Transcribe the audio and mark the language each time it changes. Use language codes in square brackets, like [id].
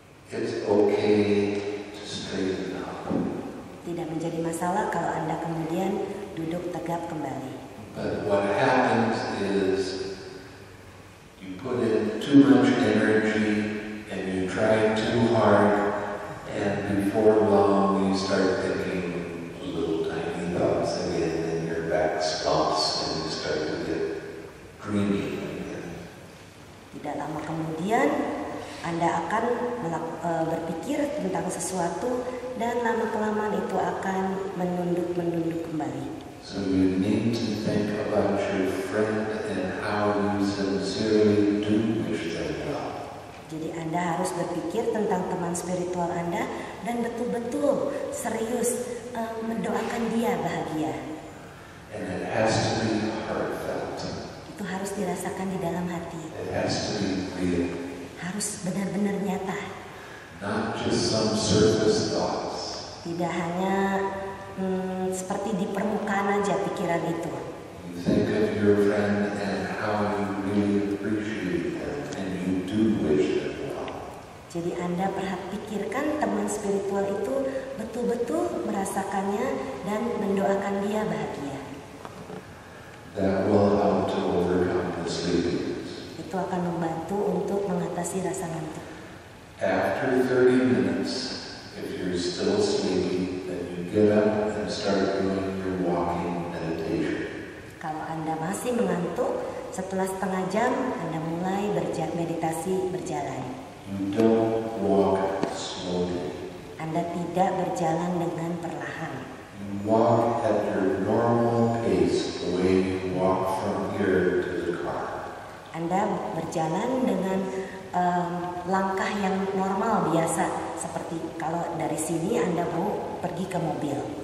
[en] It's okay to straighten up. [id] Tidak menjadi masalah kalau Anda kemudian duduk tegap kembali. [en] But what happens is you put in too much energy and you try too hard, and before long you start thinking little tiny thoughts again, and your back slumps and you start to get dreamy again. [id] Tidak lama kemudian Anda akan berpikir tentang sesuatu dan lama-kelamaan itu akan menunduk kembali. [en] So you need to think about your friend and how you sincerely do wish them well. [id] Jadi Anda harus berpikir tentang teman spiritual Anda dan betul-betul serius mendoakan dia bahagia. [en] And it has to be heartfelt. [id] Itu harus dirasakan di dalam hati. [en] It has to be real. [id] Harus benar-benar nyata. [en] Not just some surface thoughts. [id] Tidak hanya seperti di permukaan aja pikiran itu. [en] You think of your friend and how you really appreciate them, and you do wish them well. [id] Jadi Anda pikirkan teman spiritual itu betul-betul merasakannya dan mendoakan dia bahagia. [en] That will help to overcome the sleepiness. [id] Itu akan membantu untuk mengatasi rasa ngantuk. [en] After 30 minutes, if you're still sleepy, then you get up and start doing your walking meditation. [id] Kalau Anda masih mengantuk, setelah setengah jam Anda mulai meditasi berjalan. [en] You don't walk slowly. [id] Anda tidak berjalan dengan perlahan. [en] You walk at your normal pace, the way you walk from here to the car. [id] berjalan dengan langkah yang normal biasa, seperti kalau dari sini Anda mau pergi ke mobil.